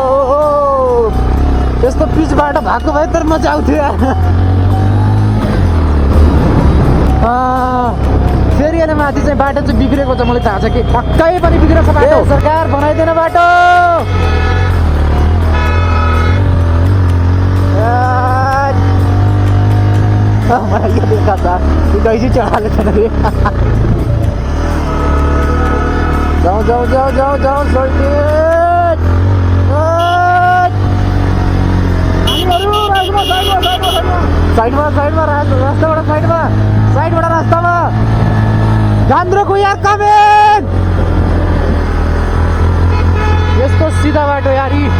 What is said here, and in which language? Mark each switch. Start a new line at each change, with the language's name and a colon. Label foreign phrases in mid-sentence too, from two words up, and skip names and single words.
Nepali: यस्तो पिच बाटो भएको भए तर मजा आउँथ्यो यार फेरि अहिले माथि चाहिँ बाटो चाहिँ बिग्रेको छ मलाई थाहा छ कि पक्कै पनि बिग्रेको छ बाटो सरकार बनाइदिएन बाटो
Hindi: मलाई यो देखा था कैसे चढ़ा लेते थे जाओ साइडमा
Nepali: रास्तामा घान्द्रुकको यार कमेन्ट यस्तो सिधा बाटो यार